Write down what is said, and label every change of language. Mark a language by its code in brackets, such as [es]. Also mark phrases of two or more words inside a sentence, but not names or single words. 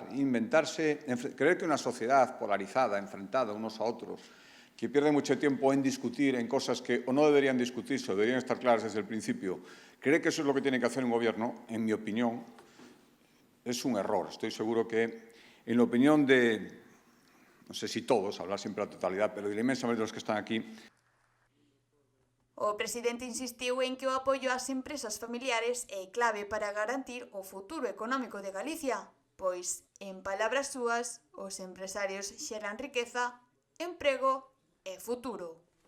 [es] Creer que una sociedad polarizada, enfrentada unos a otros, que pierde mucho tiempo en discutir en cosas que o no deberían discutirse o deberían estar claras desde el principio, cree que eso es lo que tiene que hacer un gobierno, en mi opinión, es un error. Estoy seguro que, en la opinión de, no sé si todos, hablar siempre la totalidad, pero de la inmensa mayoría de los que están aquí. [gl] O presidente insistiu en que o apoio ás empresas familiares é clave para garantir o futuro económico de Galicia, pois, en palabras súas, os empresarios xeran riqueza, emprego e futuro.